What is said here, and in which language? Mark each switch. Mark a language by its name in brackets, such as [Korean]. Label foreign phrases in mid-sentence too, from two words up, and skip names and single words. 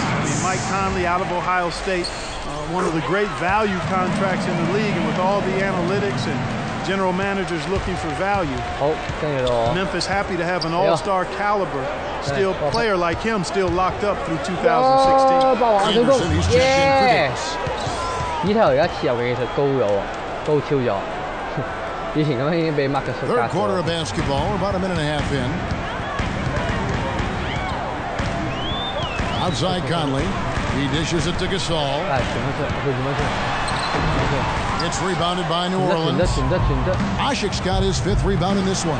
[English] I mean, Mike Conley out of Ohio State, one of the great value contracts in the league, and with all the analytics and general managers looking for value. Memphis happy to have an all-star caliber still player like him still locked up through 2016. Yeah. [Cantonese] 呢頭而家持有嘅技術高咗喎，高超咗。以前咁樣已經俾 Mark 嘅 [English] Third quarter of basketball, we're about a minute and a half in. Outside Conley, he dishes it to Gasol. It's rebounded by New Orleans. Ashik's got his 5th rebound in this one.